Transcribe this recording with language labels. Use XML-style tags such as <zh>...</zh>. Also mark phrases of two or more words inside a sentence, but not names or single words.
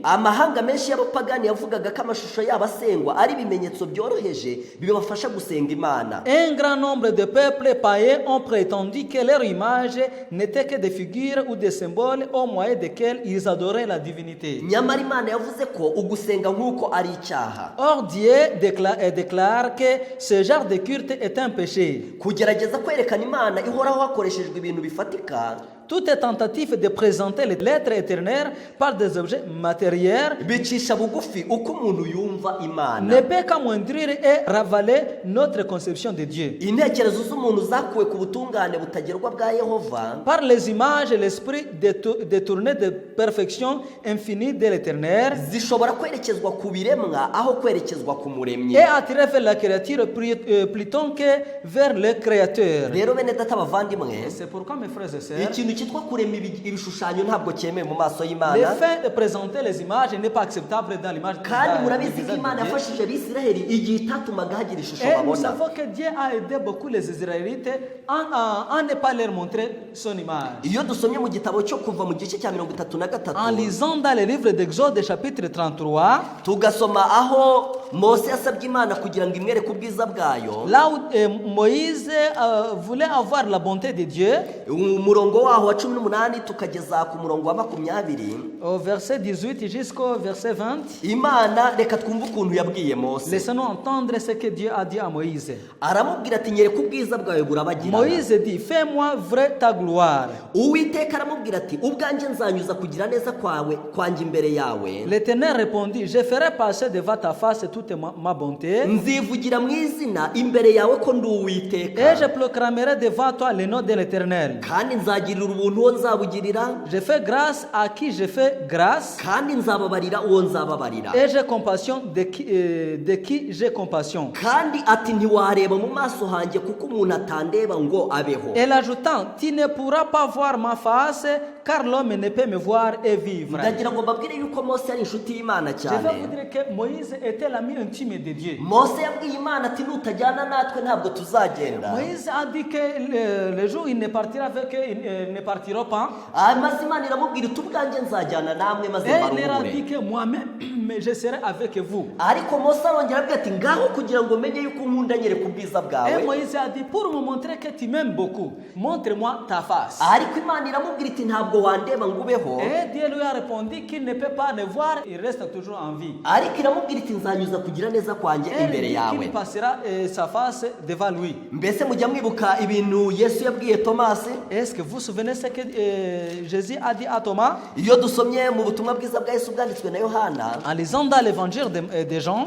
<rw>Amahanga menshi y'abapagani yavugaga ko amashusho yabo asengwa ari ibimenyetso byoroheje bibafasha gusenga Imana.</rw> <fr>Un grand nombre de peuples païens ont prétendu que leur image n'était que des figures ou des symboles au moyen desquels ils adoraient la divinité.</fr> <rw>Nyamara Imana yavuze ko ugusenga nk'uko ari icyaha.</rw> <fr>Or Dieu déclare que ce genre de culte est un péché.</fr> <rw>Kugerageza kwerekana Imana ihoraho hakoreshejwe ibintu bifatika,</rw> <fr>Toute tentative de présenter l'être éternel par des objets matériels</fr> <rw>bicisha bugufi uko umuntu yumva</rw> <fr>ne</fr> <rw>Imana.</rw> <fr>peut qu'amoindrir et ravaler notre conception de Dieu.</fr> <rw>Intekerezo z'umuntu zakuwe ku butungane butagerwa bwa Yehova,</rw> <fr>Par les images, l'esprit détourné de perfection infinie de l'éternel</fr> <rw>zishobora kwerekezwa ku biremwa aho kwerekezwa ku muremyi.</rw> <fr>et attiré vers la créature plutôt que vers le créateur.</fr> <rw>Rero bene data bavandimwe,</rw> <fr>C'est pourquoi mes frères et sœurs,</fr> <rw>ikintu cyitwa kurema ibishushanyo ntabwo cyemewe mu maso</rw> <fr>le</fr> <rw>y'Imana.</rw> <fr>fait de présenter les images n'est pas acceptable dans l'image de</fr> <rw>Kandi</rw> <fr>Dieu.</fr> <rw>murabizi ko Imana yafashije Abisiraheli igihe itatumaga hagira ishusho</rw> <fr>Et nous</fr> <rw>babona.</rw> <fr>savons que Dieu a aidé beaucoup les Israélites en ne pas leur montrer son image.</fr> <rw>Iyo dusomye mu gitabo cyo kuva mu gice cya 33,</rw> <fr>En lisant dans le livre d'Exode chapitre 33,</fr> <rw>tugasoma aho Mose yasabye Imana kugira ngo imwereke ubwiza bwayo,</rw> <fr>là où Moïse voulait avoir la bonté de Dieu,</fr> <rw>umurongo waho wa 18 tukageza ku murongo wa 20,</rw> <fr>au verset 18 jusqu'au verset 20,</fr> <rw>Imana reka twumve ukuntu yabwiye Mose.</rw> <fr>laissez-nous entendre ce que Dieu a dit à Moïse.</fr> <rw>Aramubwira ati nyereka ubwiza bwawe burabagirana.</rw> <fr>Moïse dit, fais-moi vrai ta gloire.</fr> <rw>Uwiteka aramubwira ati ubwanjye nzanyuza kugira neza kwanjye imbere yawe,</rw> <fr>L'Éternel répondit, je ferai passer devant ta face toute ma bonté,</fr> <rw>nzivugira mu izina imbere yawe ko ndi Uwiteka,</rw> <fr>et je proclamerai devant toi le nom de l'Éternel.</fr> <rw>kandi nzagirira ubuntu uwo nzabugirira,</rw> <fr>Je fais grâce à qui je fais grâce,</fr> <rw>kandi nzababarira uwo nzababarira.</rw> <fr>et j'ai compassion de qui j'ai compassion.</fr> <rw>Kandi ati ntiwareba mu maso hanjye kuko umuntu atandeba ngo abeho.</rw> <fr>Et l'ajoutant, tu ne pourras pas voir ma face, car l'homme ne peut me voir et vivre.</fr> <rw>Ndagira ngo mbabwire yuko Mose ari inshuti y'Imana</rw> <fr>Je vais vous</fr> <rw>cyane.</rw> <fr>dire que Moïse était l'ami intime de Dieu.</fr> <rw>Mose yabwiye Imana ati nutajyana natwe ntabwo tuzagenda.</rw> <fr>Moïse a dit que le jour où il ne partira avec eux, ils ne partiront pas.</fr> <rw>Maze Imana iramubwira iti ubwanjye nzajyana namwe maze</rw> <fr>Et il leur a dit</fr> <rw>mbaruhure.</rw> <fr>que moi-même, je serai avec vous.</fr> <rw>Ariko Mose arongera abwira ati ngaho kugira ngo menye yuko unkunda nyereka ubwiza</rw> <fr>Et</fr> <rw>bwawe.</rw> <fr>Moïse a dit, pour me montrer que tu m'aimes beaucoup, montre-moi ta face.</fr> <rw>Ariko Imana iramubwira iti ntabwo wandeba ngo ubeho.</rw> <fr>Et Dieu lui a répondu qu'il ne peut pas le voir, il reste toujours en vie.</fr> <rw>Ariko iramubwira iti nzanyuza kugira neza kwanjye</rw> <fr>Et il</fr> <rw>imbere</rw> <fr>dit</fr> <rw>yawe.</rw> <fr>qu'il passera sa face devant lui.</fr> <rw>Mbese mujya mwibuka ibintu Yesu yabwiye Tomasi?</rw> <fr>Est-ce que vous vous souvenez ce que Jésus a dit à Thomas?</fr> <rw>Iyo dusomye mu butumwa bwiza bwa Yesu bwanditswe na Yohana,</rw> <fr>En lisant dans l'évangile de Jean,</fr>